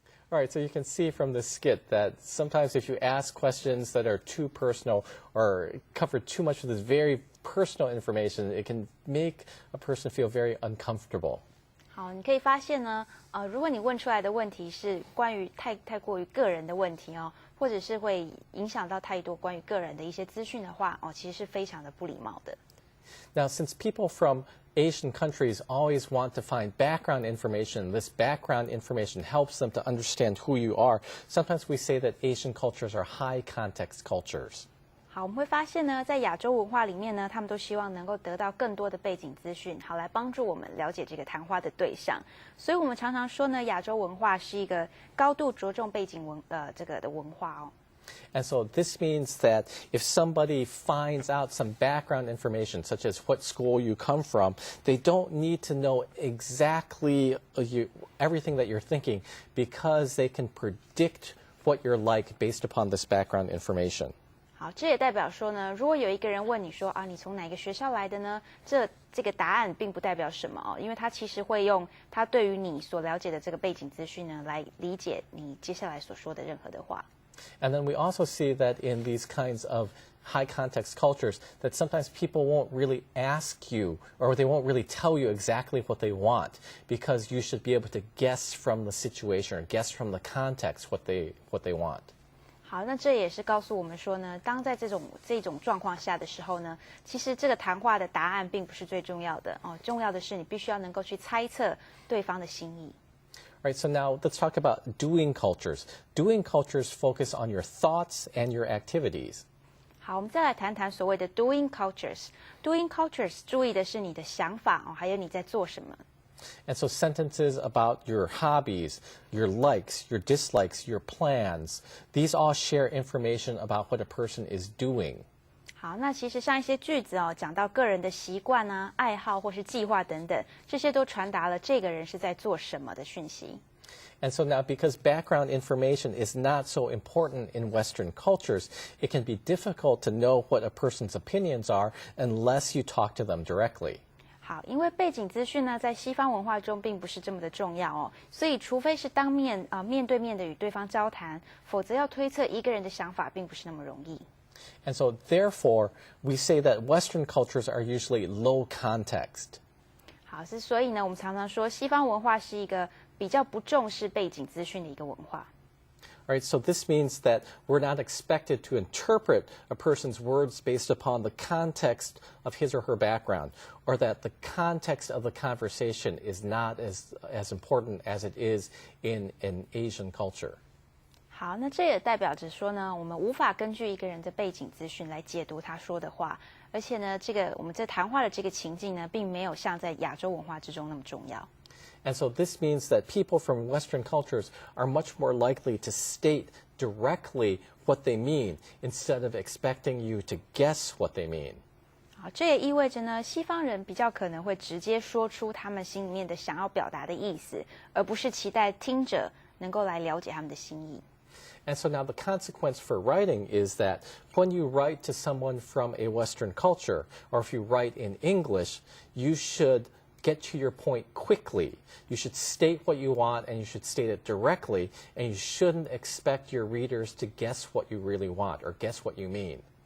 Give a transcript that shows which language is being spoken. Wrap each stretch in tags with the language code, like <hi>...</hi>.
<en>All right, so you can see from the skit that sometimes if you ask questions that are too personal or cover too much of this very personal information, it can make a person feel very uncomfortable.</en> <zh>好，你可以发现呢，如果你问出来的问题是关于太过于个人的问题哦，或者是会影响到太多关于个人的一些资讯的话，其实是非常的不礼貌的。</zh> <en>Now, since people from Asian countries always want to find background information, this background information helps them to understand who you are. Sometimes we say that Asian cultures are high context cultures.</en> <zh>好，我们会发现呢，在亚洲文化里面呢，他们都希望能够得到更多的背景资讯，好来帮助我们了解这个谈话的对象。所以我们常常说呢，亚洲文化是一个高度着重背景的文化哦。</zh> <en>And so this means that if somebody finds out some background information, such as what school you come from, they don't need to know exactly everything that you're thinking because they can predict what you're like based upon this background information.</en> <zh>好，这也代表说呢，如果有一个人问你说你从哪个学校来的呢？这个答案并不代表什么哦，因为他其实会用他对于你所了解的这个背景资讯呢，来理解你接下来所说的任何的话。</zh> <en>And then we also see that in these kinds of high context cultures, that sometimes people won't really ask you or they won't really tell you exactly what they want because you should be able to guess from the situation or guess from the context what they want.</en> <zh>好，那这也是告诉我们说呢，当在这种状况下的时候呢，其实这个谈话的答案并不是最重要的哦，重要的是你必须要能够去猜测对方的心意。</zh> <en>Right, so now let's talk about doing cultures. Doing cultures focus on your thoughts and your activities.</en> <zh>好，我们再来谈谈所谓的 doing cultures。doing cultures 注意的是你的想法哦，还有你在做什么。</zh> <en>And so sentences about your hobbies, your likes, your dislikes, your plans, these all share information about what a person is doing.</en> <zh>好，那其实像一些句子哦，讲到个人的习惯啊、爱好或是计划等等，这些都传达了这个人是在做什么的讯息。</zh> <en>And so now, because background information is not so important in Western cultures, it can be difficult to know what a person's opinions are unless you talk to them directly.</en> <zh>好，因为背景资讯呢，在西方文化中并不是这么的重要哦，所以除非是面对面的与对方交谈，否则要推测一个人的想法并不是那么容易。</zh> <en>And so, therefore, we say that Western cultures are usually low context.</en> <zh>好，所以呢，我们常常说西方文化是一个比较不重视背景资讯的一个文化。</zh> <en>Right, so this means that we're not expected to interpret a person's words based upon the context of his or her background, or that the context of the conversation is not as important as it is in an Asian culture.</en> <zh>好，那这也代表着说呢，我们无法根据一个人的背景资讯来解读他说的话，而且呢，我们这谈话的这个情境呢，并没有像在亚洲文化之中那么重要。</zh> <en>And so this means that people from Western cultures are much more likely to state directly what they mean instead of expecting you to guess what they mean.</en> <zh>好，这也意味着呢，西方人比较可能会直接说出他们心里面的想要表达的意思，而不是期待听者能够来了解他们的心意。</zh> <en>And so now the consequence for writing is that when you write to someone from a Western culture, or if you write in English, you should get to your point quickly. You should state what you want and you should state it directly, and you shouldn't expect your readers to guess what you really want or guess what you mean.</en>